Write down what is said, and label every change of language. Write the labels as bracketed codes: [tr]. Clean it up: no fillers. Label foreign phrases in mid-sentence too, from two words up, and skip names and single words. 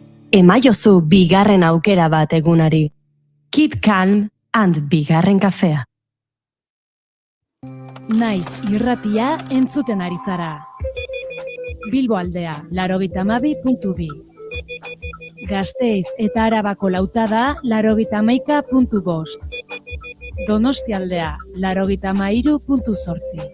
[eu] emaiozu bigarren aukera bat egunari. [en] Keep calm and [eu] bigarren kafea. Naiz irratia entzuten ari zara. Bilbo aldea, 92.2. Gasteiz eta Arabako lautada, 91.5. Donostia aldea, 93.8.